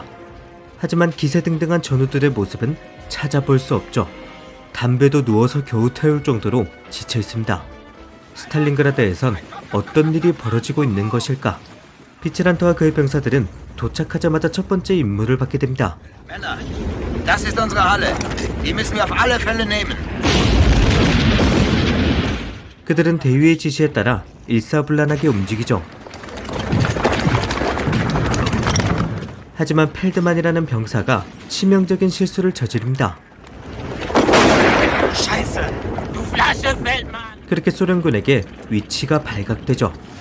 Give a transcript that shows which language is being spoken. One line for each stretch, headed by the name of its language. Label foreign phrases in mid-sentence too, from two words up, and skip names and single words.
Korean: 하지만 기세등등한 전우들의 모습은 찾아볼 수 없죠. 담배도 누워서 겨우 태울 정도로 지쳐 있습니다. 스탈린그라드에선 어떤 일이 벌어지고 있는 것일까? 비츠란트와 그의 병사들은 도착하자마자 첫 번째 임무를 받게 됩니다.
German: Das ist unsere Halle. Die müssen wir auf alle Fälle nehmen.
Korean: 그들은 대위의 지시에 따라 일사불란하게 움직이죠. 하지만 펠드만이라는 병사가 치명적인 실수를 저지릅니다. 그렇게 소련군에게 위치가 발각되죠.